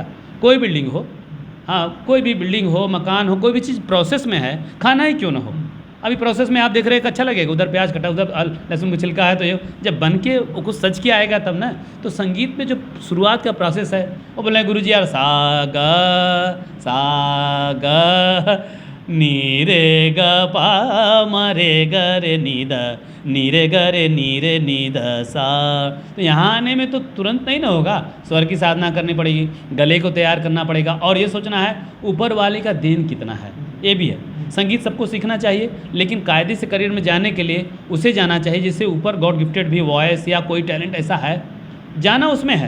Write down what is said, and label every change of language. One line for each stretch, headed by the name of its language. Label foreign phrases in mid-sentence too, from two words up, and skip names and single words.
Hindi: कोई बिल्डिंग हो, हाँ कोई भी बिल्डिंग हो, मकान हो, कोई भी चीज़ प्रोसेस में है, खाना ही क्यों ना हो। अभी प्रोसेस में आप देख रहे हैं कि अच्छा लगेगा, उधर प्याज कटा, उधर लहसुन का छिलका है, तो ये जब बन के कुछ सच के आएगा तब ना। तो संगीत में जो शुरुआत का प्रोसेस है, वो बोले गुरुजी यार सा गा नी रे ग पा म रे ग रे नी द नी रे ग रे नी रे नी द सा। तो यहाँ आने में तो तुरंत नहीं ना होगा, स्वर की साधना करनी पड़ेगी, गले को तैयार करना पड़ेगा, और ये सोचना है ऊपर वाले का देन कितना है, ये भी है। संगीत सबको सीखना चाहिए, लेकिन कायदे से करियर में जाने के लिए उसे जाना चाहिए जिससे ऊपर
English: God gifted
Hindi: भी वॉइस या कोई टैलेंट ऐसा है, जाना उसमें है।